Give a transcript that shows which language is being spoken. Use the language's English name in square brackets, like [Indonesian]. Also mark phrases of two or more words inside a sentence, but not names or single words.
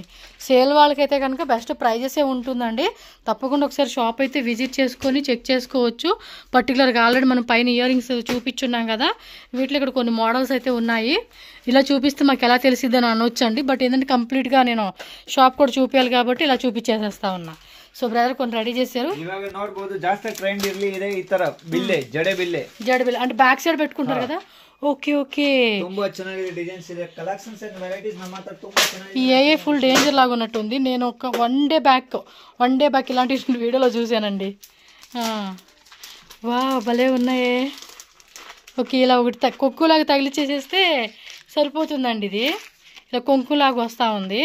[Telugu] సేల్ వాళ్ళకైతే కనుక బెస్ట్ ప్రైజెసే ఉంటుందండి. తప్పకుండా ఒకసారి షాప్ అయితే విజిట్ చేసుకొని చెక్ చేసుకోవచ్చు. పర్టికులర్గా ఆల్రెడీ మనం పైన [English] ear rings [Telugu] చూపించున్నాం కదా, వీటిలో ఇక్కడ కొన్ని మోడల్స్ అయితే ఉన్నాయి. ఇలా చూపిస్తే మాకు ఎలా తెలిసిద్దని అనొచ్చండి. బట్ ఏంటంటే కంప్లీట్గా నేను షాప్ కూడా చూపించాలి కాబట్టి ఇలా చూపించేసేస్తా ఉన్నా. [English] so brother [Telugu] కొన్ని రెడీ చేశారు. [Kannada] ఇవాగ ನೋಡಬಹುದು ಜಾಸ್ತಿ ಟ್ರೆಂಡ್ ಇರಲಿ ಇದೆ ಈ ತರ ಬಿಲ್ಲೆ ಜಡೆ ಬಿಲ್ಲೆ [Telugu] అంటే బ్యాక్ సైడ్ పెట్టుకుంటారు కదా. ఓకే ఓకే, [Kannada] ತುಂಬಾ ಚೆನ್ನಾಗಿದೆ ಡಿಸೈನ್ಸ್ ಇದೆ. [English] collections and varieties [Kannada] ನಮ್ಮ ಹತ್ರ ತುಂಬಾ ಚೆನ್ನಾಗಿದೆ. [Telugu] ఏ [English] full danger [Telugu] లాగా ఉన్నట్టుంది. నేను ఒక [English] one day back [Telugu] ఇలాంటి వీడియోలో చూశానండి. వా భలే ఉన్నాయే. ఓకే, ఇలా ఒకటి కొక్కులాగా తగిలిచ్చేసేస్తే సరిపోతుందండి. ఇది ఇలా కొంకులాగా వస్తూ ఉంది.